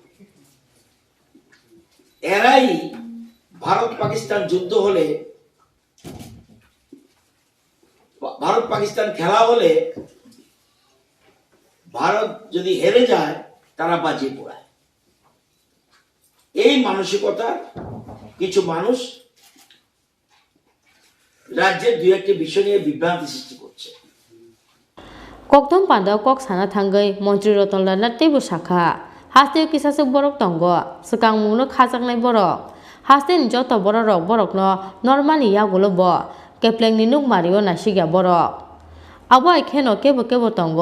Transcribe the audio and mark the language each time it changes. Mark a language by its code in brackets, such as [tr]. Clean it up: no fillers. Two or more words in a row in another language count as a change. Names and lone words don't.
[bn] এরাই ভারত পাকিস্তান যুদ্ধ হলে, ভারত পাকিস্তান খেলা হলে ভারত যদি হেরে যায় তারা বাজিয়ে পড়ায়। এই মানসিকতার কিছু মানুষ রাজ্যের দুই একটি বিষয় নিয়ে বিভ্রান্তি সৃষ্টি করছে। [trp] Kokdom panda kok sana thangai Montri Ratan Lana Tebu Shaka. Haste kisasuk borok tongo. Sekang mungno khajak nai borok. Haste joto borok no normally yagulo bo. Kepleng ninuk Mario nasiga borok. Abo ikheno kebo tongo.